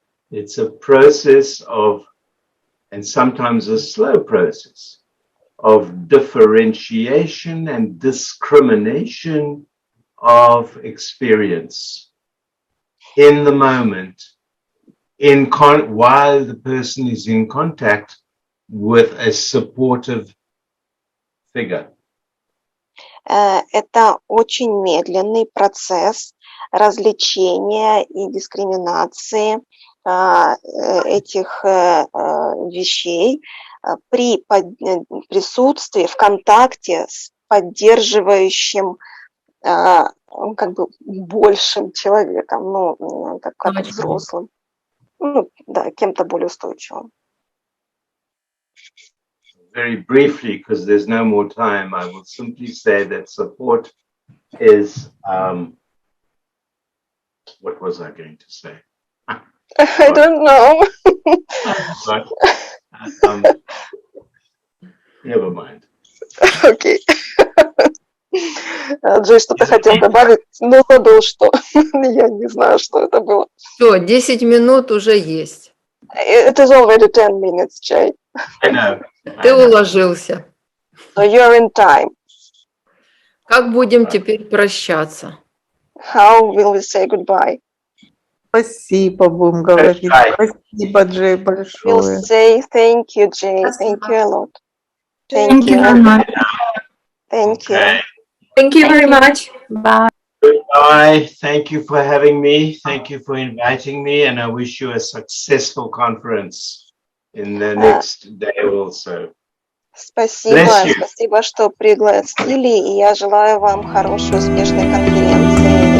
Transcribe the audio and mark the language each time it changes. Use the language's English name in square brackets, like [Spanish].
[English] It's a process of, and sometimes a slow process, of differentiation and discrimination of experience in the moment, while the person is in contact with a supportive figure. [Russian] Это очень медленный процесс развлечения и дискриминации этих вещей при присутствии, в контакте с поддерживающим как бы большим человеком, ну, как взрослым, ну, да, кем-то более устойчивым. [English] Very briefly, because there's no more time, I will simply say that support is, what was I going to say? I don't know. But, never mind. [Russian] Окей. Джей что-то хотел добавить, но забыл, что. Я не знаю, что это было. Все, 10 минут уже есть. [English] It is already 10 minutes, Jay. I know. [Russian] Ты уложился. [English] So you're in time. [Russian] Как будем теперь прощаться? [English] How will we say goodbye? [Russian] Спасибо, будем говорить. Спасибо, Джей, [English] We'll [Russian] большое. [English] say thank you, Jay. Thank you a lot. Thank you very much. Thank you. Okay. Thank you very much. Bye. Goodbye. Thank you for having me. Thank you for inviting me. And I wish you a successful conference in the next day also. [Russian] Спасибо, [English] Bless you. [Russian] спасибо, что пригласили, и я желаю вам хорошей, успешной конференции.